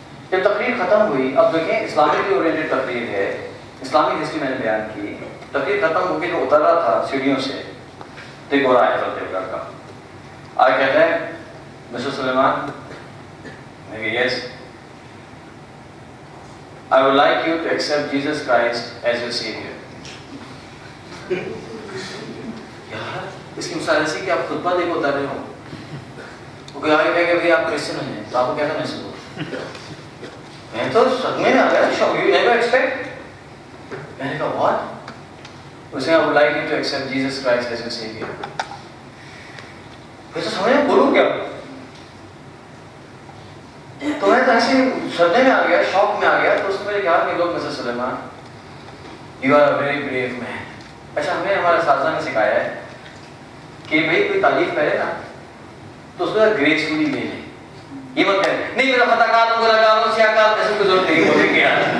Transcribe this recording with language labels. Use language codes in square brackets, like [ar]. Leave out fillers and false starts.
[hi] जब तकरीर खत्म हुई, अब देखें इस्लामिकली ओरिएंटेड तकरीर है, इस्लामिक हिस्ट्री मैंने बयान की, तकरीर खत्म होकर जो उतर रहा था सीढ़ियों से, तो एक गोरा आया चलते हुए लड़का, आज कहता है mister Suleman, yes, [en] I would like you to accept Jesus Christ as your Savior. [hi] यार इसकी मिसाल ऐसी कि आप खुतबा देकर उतर रहे हो, वो कोई आगे कहेगा भाई आप क्रिश्चियन हैं, तो आपको क्या करना चाहिए? मैं तो सदमे में आ गया, शॉक, [en] You never expect. [hi] मैंने कहा व्हाट? [en] उसने I would like you to accept Jesus Christ as your Savior। [hi] फिर तो समझ में बोलूँ क्या? तो मैं तो ऐसे सदमे में आ गया, शॉक में आ गया। तो उसने मेरे कहा कि लोग mister Suleman, [en] You are a very brave man. [hi] अच्छा हमें हमारे साथी ने सिखाया है कि भाई कोई तारीफ करे ना तो उसको ग्रेसफुली ले ले, ये मत करें नहीं मेरा पता कहा तो बोला कहा तो क्या कहा, ऐसे कोई जरूरत नहीं बोलेंगे यार।